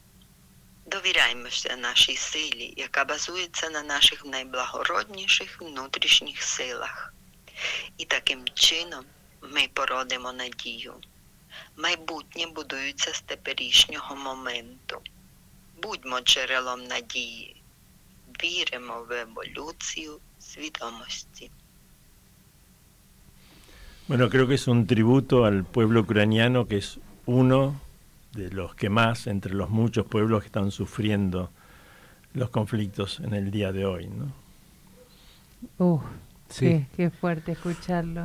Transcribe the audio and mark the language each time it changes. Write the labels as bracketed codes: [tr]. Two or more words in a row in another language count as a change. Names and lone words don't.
[uk] Довіряємося нашій силі, яка базується на наших найблагородніших внутрішніх силах. І таким чином ми породимо надію. Майбутнє будується з теперішнього моменту. Будьмо джерелом надії. Віримо в еволюцію свідомості. [es] Bueno, creo que es un tributo al pueblo ucraniano, que es uno de los que más, entre los muchos pueblos que están sufriendo los conflictos en el día de hoy, ¿no? Sí. Qué fuerte escucharlo.